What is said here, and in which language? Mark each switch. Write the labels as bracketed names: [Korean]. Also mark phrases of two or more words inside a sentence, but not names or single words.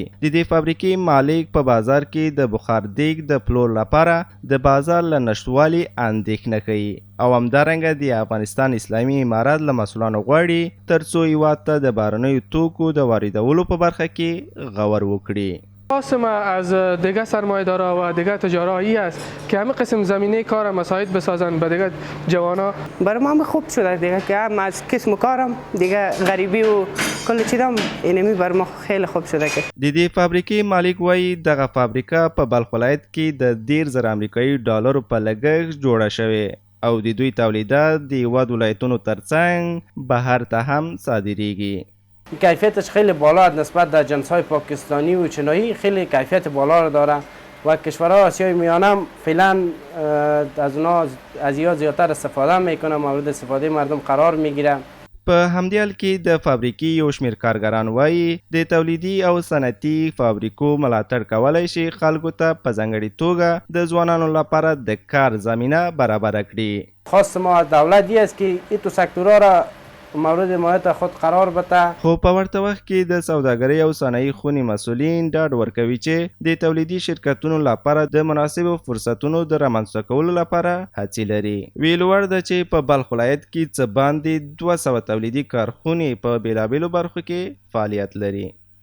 [Pashto] د دې فابریکې مالک په بازار کې د بخاردیګ د پلور لپاره د بازار له نشتوالي اندېښنه کوي او همدارنګه د افغانستان اسلامي امارات له مسؤلانو غواړي ترڅو هیواد ته د بهرنیو توکو د واردولو په برخه کې غور وکړي. [Persian] خواست ما از دیگر سرمایه‌دارا و دیگر تجارا این است که همه قسم زمینه کار مساعد بسازن به دیگر جوانا. برای ما خوب شده دیگه که هم از قسم کارم دیگه غریبی و کل چیزام اینمی بر ما خیلی خوب شده. که [Pashto] د دې فابریکې مالک وایي دغه فابریکه په بلخ ولایت کې د 10,000 امریکایي ډالرو په لګښت جوړه شوې او د دوی تولیدات د هیواد ولایتونو ترڅنګ بهر ته هم صادریږي. [Persian] کیفیتش خیلی بالا نسبت در جنس‌های پاکستانی و چینایی خیلی کیفیت بالا رو داره و کشورهای آسیای میانه فعلا از اونها از زیادتر استفاده میکنه، مورد استفاده مردم قرار میگیره. [Pashto] په همدې حال کې د فابریکې یو شمېر کارګران وایي د تولیدي او صنعتي فابریکو ملاتړ کولی شي خلکو ته په ځانګړې توګه د ځوانانو لپاره د کار زمینه برابره کړي. [Persian] خواست ما از دولت است که این تو سکتورها را مورد حمایت خود قرار بده. [Pashto] خو په ورته وخت کې د سوداګرۍ او صنایع خونې مسؤلین ډاډ ورکوي چې د تولیدي شرکتونو لپاره د مناسبو فرصتونو د رامنځته کولو لپاره هڅې لري. ویل وړ ده چې په بلخ ولایت کې څه باندې 200 تولیدي کارخونې په بېلابېلو برخو کې فعالیت لري.